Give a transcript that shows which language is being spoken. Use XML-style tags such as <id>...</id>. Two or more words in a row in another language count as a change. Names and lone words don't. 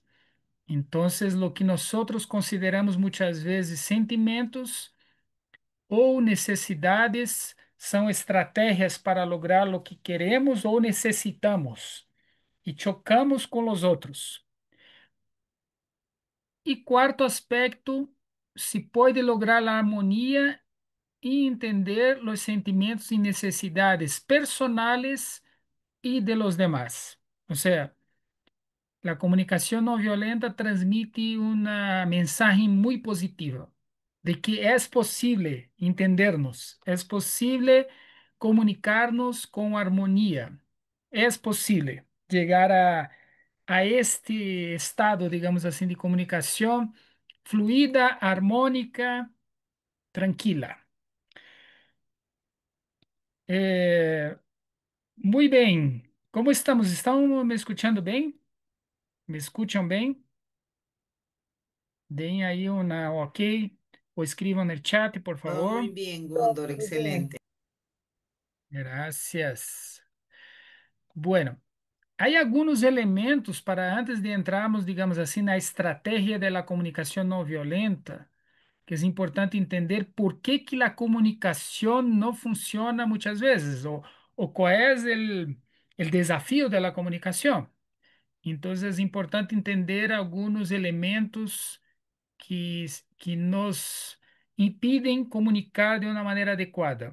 <pt>Então, o que nós consideramos muitas vezes sentimentos ou necessidades são estratégias para lograr o que queremos ou necessitamos e chocamos com os outros. E quarto aspecto, se pode lograr a harmonia e entender os sentimentos e necessidades personais</pt> <es>y de los demás. O sea, la comunicación no violenta transmite una mensaje muy positiva de que es posible entendernos, es posible comunicarnos con armonía, es posible llegar a este estado, digamos así, de comunicación fluida, armónica, tranquila.</es> <pt>Eh, Muy bem. Como estamos? Estão me escutando bem? Me escutam bem? Deem aí uma ok ou escrevam no chat, por</pt> <es>Todo muy</es> <pt>favor.</pt> <es>bien, Gondor, excelente. Gracias. Bueno, hay algunos elementos para antes de</es> <pt>entrarmos, digamos assim, na estratégia da comunicação não violenta, que é importante entender por que que a comunicação não funciona muitas vezes, ou qual é o desafio da comunicação. Então, é importante entender alguns elementos que, que nos impedem comunicar de uma maneira adequada.</pt>